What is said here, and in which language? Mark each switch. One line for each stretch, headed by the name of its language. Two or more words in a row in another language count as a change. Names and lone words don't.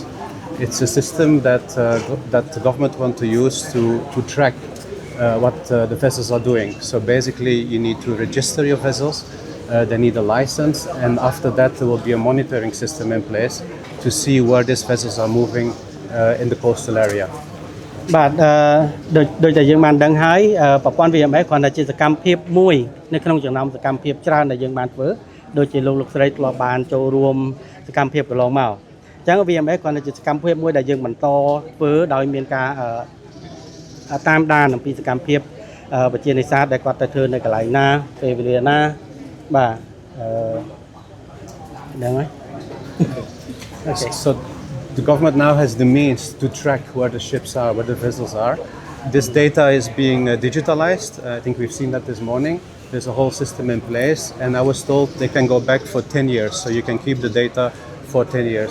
English: It's a system that the government want to use to track what the vessels are doing. So basically you need to register your vessels, they need a license, and after that there will be a monitoring system in place to see where these vessels are moving in the coastal area.
Khmer: បាទដូចតែយើងបានដឹងហើយប្រព័ន្ធ VMS គ្រាន់តែជាសកម្មភាពមួយនៅក្នុងចំណោមសកម្មភាពច្រើនដែលយើងបានធ្វើដូចជាលោកស្រីធ្លាប់បានចូលរួមសកម្មភាពកន្លងមកអញ្ចឹង VMS គ្រាន់តែជាសកម្មភាពមួយដែលយើងបន្តធ្វើដោយមានការតាមដានអំពីសកម្មភាពប្រជានេសាទដែលគាត់ទៅធ្វើនៅកន្លែងណាពេលវេលាណាបាទដឹងហើយ
English: So the government now has the means to track where the ships are, where the vessels are. This data is being digitalized. I think we've seen that this morning. There's a whole system in place, and I was told they can go back for 10 years, so you can keep the data for 10 years.